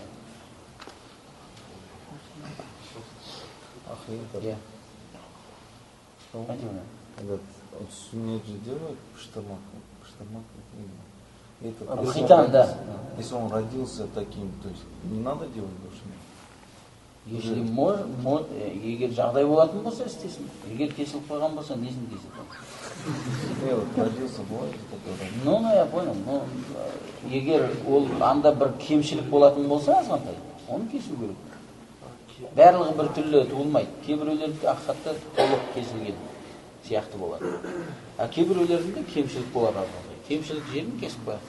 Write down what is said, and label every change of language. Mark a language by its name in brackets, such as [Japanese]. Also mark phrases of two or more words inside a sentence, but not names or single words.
[Kazakh] Ахир. [Russian] Этот суннет же делают штамак. Хитан, да. Если он родился таким, то есть не надо делать больше. [Kazakh] Если егер жағдай болатын болса істесін. Егер кесіліп қойған болса, несін кесіліп қойған? [Russian] Родился бывает такой. Ну, я понял. [Kazakh] Егер ол анда бір кемшілік болатын болса, азғантай, оны кесу керек. Барлығы бір түрлі туылмайды. Кейбіреулердікі ақиқатта толық кесілген сияқты болады. Кейбіреулерінде кемшілік болады азғантай. Кемшілік жерін кесіп қояды.